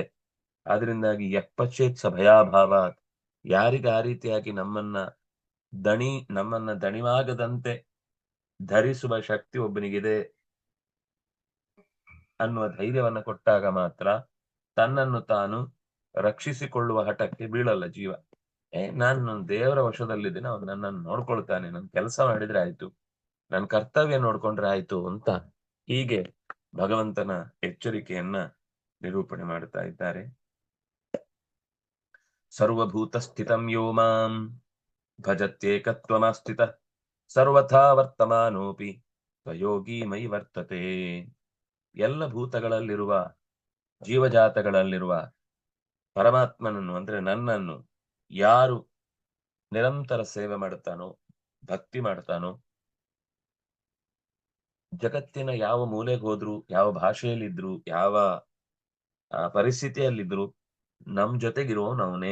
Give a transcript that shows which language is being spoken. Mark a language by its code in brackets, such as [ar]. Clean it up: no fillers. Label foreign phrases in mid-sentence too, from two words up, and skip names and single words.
[kn] ಆದ್ರಿಂದಾಗಿ [sa] ಯಪ್ಪಚ್ಚೇತ್ ಸ ಭಯಾಭಾವ, [kn] ಯಾರಿಗೆ ಆ ರೀತಿಯಾಗಿ ನಮ್ಮನ್ನ ದಣಿವಾಗದಂತೆ ಧರಿಸುವ ಶಕ್ತಿ ಒಬ್ಬನಿಗಿದೆ ಅನ್ನುವ ಧೈರ್ಯವನ್ನ ಕೊಟ್ಟಾಗ ಮಾತ್ರ ತನ್ನನ್ನು ತಾನು ರಕ್ಷಿಸಿಕೊಳ್ಳುವ ಹಠಕ್ಕೆ ಬೀಳಲ್ಲ ಜೀವ. ನಾನು ದೇವರ ವಶದಲ್ಲಿದ್ದೇನೆ, ಅವನು ನನ್ನನ್ನು ನೋಡ್ಕೊಳ್ತಾನೆ, ನನ್ ಕೆಲಸ ಮಾಡಿದ್ರೆ ಆಯ್ತು, ನನ್ನ ಕರ್ತವ್ಯ ನೋಡ್ಕೊಂಡ್ರೆ ಆಯ್ತು ಅಂತ ಹೀಗೆ ಭಗವಂತನ ಎಚ್ಚರಿಕೆಯನ್ನ ನಿರೂಪಣೆ ಮಾಡ್ತಾ ಇದ್ದಾರೆ. [sa] ಸರ್ವಭೂತ ಸ್ಥಿತಂ ಯೋ ಮಾಂ ಭಜತ್ಯೇಕತ್ವಮಾಸ್ಥಿತ ಸರ್ವಥಾ ವರ್ತಮಾನೋಪಿ ಸ್ವಯೋಗಿ ಮೈ ವರ್ತತೆ. [kn] ಎಲ್ಲ ಭೂತಗಳಲ್ಲಿರುವ ಜೀವಜಾತಗಳಲ್ಲಿರುವ ಪರಮಾತ್ಮನನ್ನು ಅಂದ್ರೆ ನನ್ನನ್ನು ಯಾರು ನಿರಂತರ ಸೇವೆ ಮಾಡುತ್ತಾನೋ, ಭಕ್ತಿ ಮಾಡ್ತಾನೋ, ಜಗತ್ತಿನ ಯಾವ ಮೂಲೆಗೆ ಹೋದ್ರು, ಯಾವ ಭಾಷೆಯಲ್ಲಿದ್ರು, ಯಾವ ಪರಿಸ್ಥಿತಿಯಲ್ಲಿದ್ರು ನಮ್ ಜೊತೆಗಿರುವವನು ಅವನೇ.